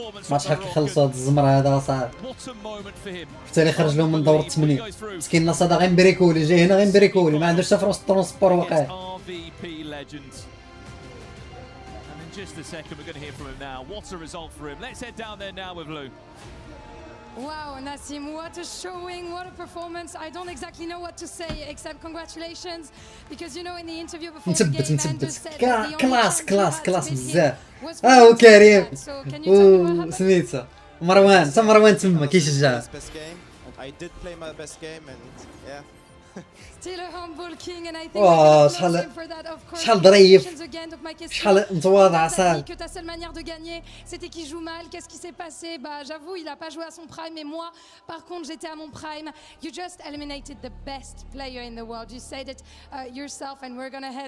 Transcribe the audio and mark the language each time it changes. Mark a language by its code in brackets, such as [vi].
[ar] ماتش هكا كيخلصوا هاد الزمر هذا صعب، في التالي خرج لهم من دور الثمانين، مسكين نصادا غير مبريكولي، جاي هنا غير مبريكولي، ما عندوش حتى في وسط الترونسبور واقع. [en] Just a second, we're going to hear from him now. What a result for him. Let's head down there now with Lou. Wow, Nassim, what a showing, what a performance. I don't exactly know what to say except congratulations, because you know in the interview before the game, Anders said that the only [ar] كلاس بزاف. وكريم وسميتها مروان، تا مروان تما كيشجع. [en] I did play my best game and yeah. Still a humble king and I think we can applaud him for that, of course. [ar] شحال ظريف، شحال متواضع صاحب. [fr] Que ta seule manière de gagner, c'était qu'il joue mal. Qu'est-ce qui s'est passé? Bah, j'avoue, il a pas joué à son prime, mais moi, par contre, j'étais à mon prime. [en] You just eliminated the best player in the world. You said it yourself, and we're gonna head.